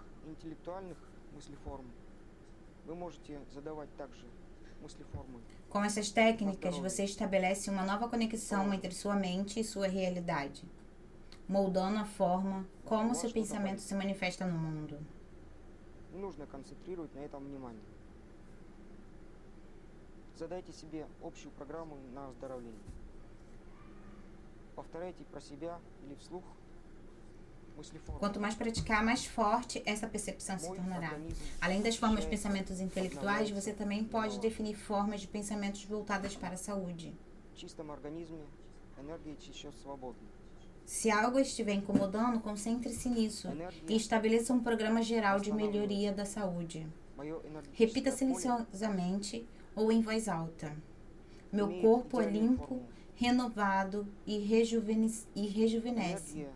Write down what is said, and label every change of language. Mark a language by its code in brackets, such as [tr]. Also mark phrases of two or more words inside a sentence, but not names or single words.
[pt] Com essas técnicas, você estabelece uma nova conexão entre sua mente e sua realidade, moldando a forma como seu pensamento se manifesta no mundo. [ru] Задайте себе общую программу на оздоровление. Повторяйте про себя или вслух мыслеформы. [pt] Quanto mais praticar, mais forte essa percepção se tornará. Além das formas de pensamentos intelectuais, você também pode definir formas de pensamentos voltadas para a saúde. [ru] В чистом организме энергия течет свободно. [pt] Se algo estiver incomodando, concentre-se nisso e estabeleça um programa geral de melhoria da saúde. Repita silenciosamente ou em voz alta. Meu corpo é limpo, renovado e rejuvenesce.